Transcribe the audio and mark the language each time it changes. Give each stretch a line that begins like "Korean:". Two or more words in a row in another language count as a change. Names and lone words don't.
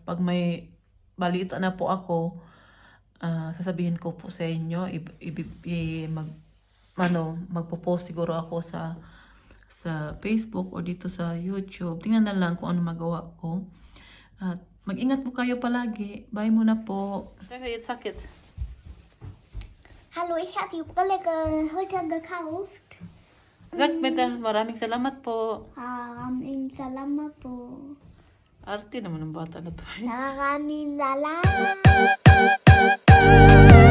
Filipino: Pag may balita na po ako, sasabihin ko po sa inyo, magpo-post siguro ako sa Facebook or dito sa YouTube. Tingnan na lang kung ano magawa ko. At mag-ingat po kayo palagi. Bye muna po.
German: Jetzt sag jetzt. Hallo, ich habe die Brille heute gekauft. Sag bitte,
Filipino: maraming salamat po. Maraming salamat po. Arte naman ng bata na to. Maraming salamat.